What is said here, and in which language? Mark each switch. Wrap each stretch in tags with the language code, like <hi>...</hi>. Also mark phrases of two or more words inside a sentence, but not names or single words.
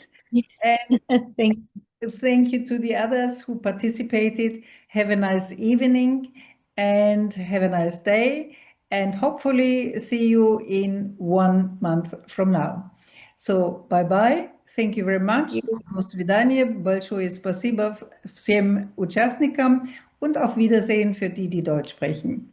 <en>And thank you to the others who participated. Have a nice evening and have a nice day. And hopefully see you in 1 month from now. So bye-bye. Thank you very much.</en> <ru>До свидания. Большое спасибо всем участникам</ru> <de>und auf Wiedersehen für die, die Deutsch sprechen.</de>